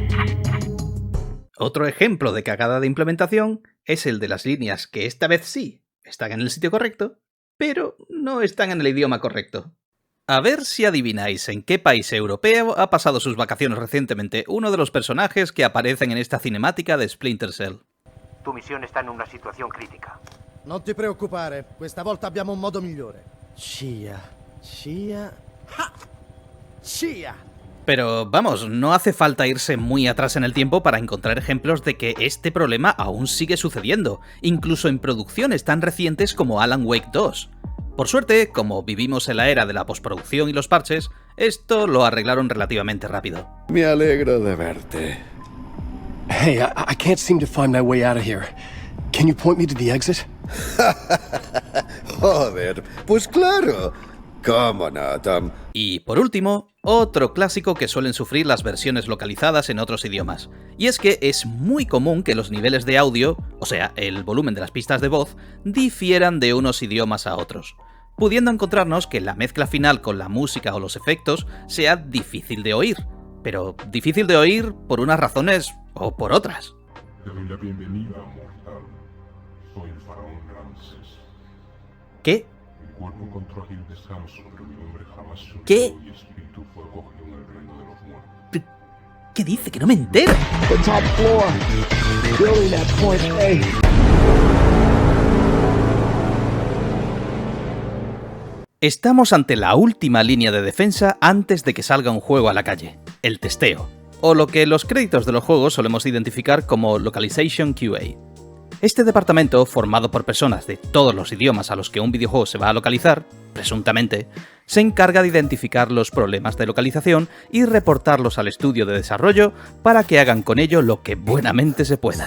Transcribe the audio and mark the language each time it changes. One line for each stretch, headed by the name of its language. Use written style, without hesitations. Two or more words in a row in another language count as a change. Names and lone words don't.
Spanish: Otro ejemplo de cagada de implementación es el de las líneas que esta vez sí están en el sitio correcto, pero no están en el idioma correcto. A ver si adivináis en qué país europeo ha pasado sus vacaciones recientemente uno de los personajes que aparecen en esta cinemática de Splinter Cell.
Italian: Tu missione sta in una situazione critica. Non ti preoccupare, questa volta abbiamo un modo migliore. Cia. ¡Ja! ¡Cia!
Spanish: Pero vamos, no hace falta irse muy atrás en el tiempo para encontrar ejemplos de que este problema aún sigue sucediendo, incluso en producciones tan recientes como Alan Wake 2. Por suerte, como vivimos en la era de la postproducción y los parches, esto lo arreglaron relativamente rápido. Me alegro de verte.
English: Hey, I can't seem to find my way out of here. Can you point me to the exit?
Spanish: Joder, pues claro. ¿Cómo no, Tom? Y por último, otro clásico que suelen sufrir las versiones localizadas en otros idiomas. Y es que es muy común que los niveles de audio, o sea, el volumen de las pistas de voz, difieran de unos idiomas a otros, pudiendo encontrarnos que la mezcla final con la música o los efectos sea difícil de oír. Pero difícil de oír por unas razones o por otras. Te doy la bienvenida, mortal. Soy el faraón Ramsés. ¿Qué? Mi cuerpo encontró aquí el descanso, pero mi nombre jamás se olvidó. ¿Qué? Y espíritu fue acogido en el reino de los muertos. ¿Qué dice? Que no me entero.
English: The top floor. Building at point A.
Spanish: Estamos ante la última línea de defensa antes de que salga un juego a la calle, el testeo, o lo que en los créditos de los juegos solemos identificar como
English: Localization QA.
Spanish: Este departamento, formado por personas de todos los idiomas a los que un videojuego se va a localizar, presuntamente, se encarga de identificar los problemas de localización y reportarlos al estudio de desarrollo para que hagan con ello lo que buenamente se pueda.